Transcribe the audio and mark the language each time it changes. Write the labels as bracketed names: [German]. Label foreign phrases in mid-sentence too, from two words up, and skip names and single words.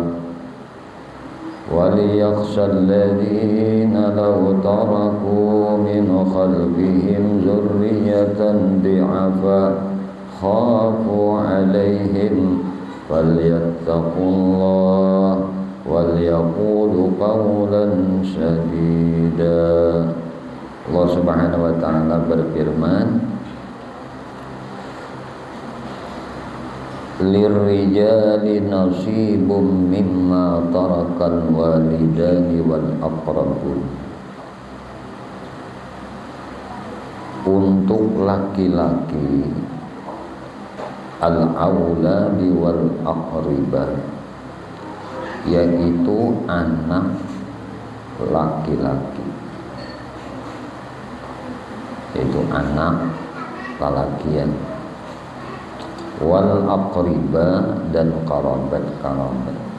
[Arabic] وليخشى الذين لو تركوا من خلفهم ذرية ضعفا خافوا عليهم فليتقوا الله وليقولوا قولا سديدا. الله سبحانه وتعالى berfirman, للرجال نصيب مما ترك الوالدان والأقربون. [Indonesian] Untuk laki-laki [Arabic] الأولاد والأقربة, [Indonesian] yaitu anak laki-laki, yaitu anak lalakian, [Arabic] والأقربة [Indonesian] dan karabat-karabat.